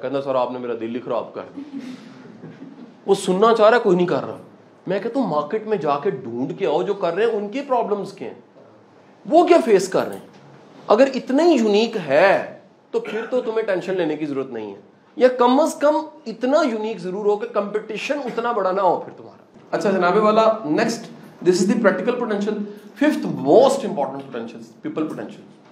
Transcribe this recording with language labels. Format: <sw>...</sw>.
<ur>کہتا سر آپ نے میرا دل ہی خراب کر دیا. وہ سننا چاہ رہا ہے کوئی نہیں کر رہا. میں کہتا ہوں مارکیٹ میں جا کے ڈھونڈ کے آؤ جو کر رہے ہیں ان کی پرابلمز کیا ہیں, وہ کیا فیس کر رہے ہیں. اگر اتنا ہی یونیک ہے تو پھر تو تمہیں ٹینشن لینے کی ضرورت نہیں ہے, یا کم از کم اتنا یونیک ضرور ہو کہ کمپٹیشن اتنا بڑا نہ ہو پھر تمہارا. اچھا جناب والا</ur> <en>Next, this is the practical potential. 5th most important potential people potential.</en>